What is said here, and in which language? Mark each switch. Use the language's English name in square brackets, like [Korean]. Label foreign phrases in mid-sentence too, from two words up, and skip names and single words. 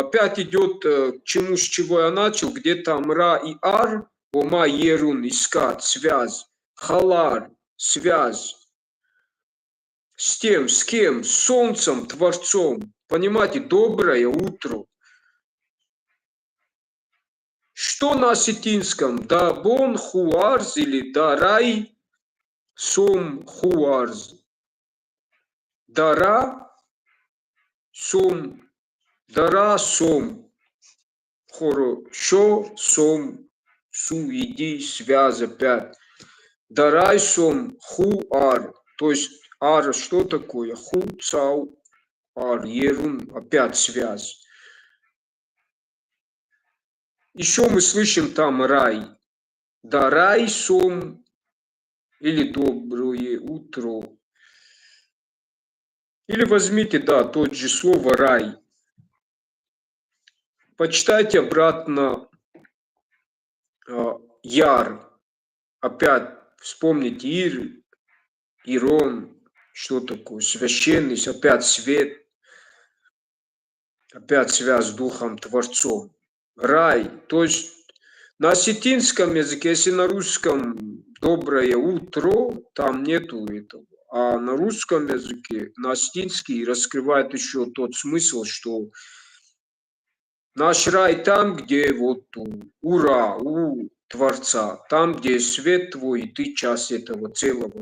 [Russian] Опять идет к чему, с чего я начал, где там ра и ар, ома ерун, искать, связь, халар, связь. С тем, с кем? С солнцем, Творцом. Понимаете, доброе утро. Что на осетинском? [Ossetic] Да бон хуарз или дарай сом хуарз. Дара сом. Дара сом. [Russian] Хорошо сом. Су иди связь опять. [Ossetic] Дарай сом хуар. [Russian] То есть ар что такое? [Ossetic] Ху цау ар. [Russian] Ерун опять связь. Еще мы слышим там рай. Да, [Ossetic] рай сом [Russian] или доброе утро. Или возьмите, да, тот же слово рай. Почитайте обратно яр. Опять вспомните ир, ирон, что такое, священность, опять свет, опять связь с Духом Творцом. Рай, то есть на осетинском языке, если на русском доброе утро, там нету этого. А на русском языке, на осетинский, раскрывает еще тот смысл, что наш рай там, где вот ура, у Творца, там, где свет твой, и ты часть этого целого.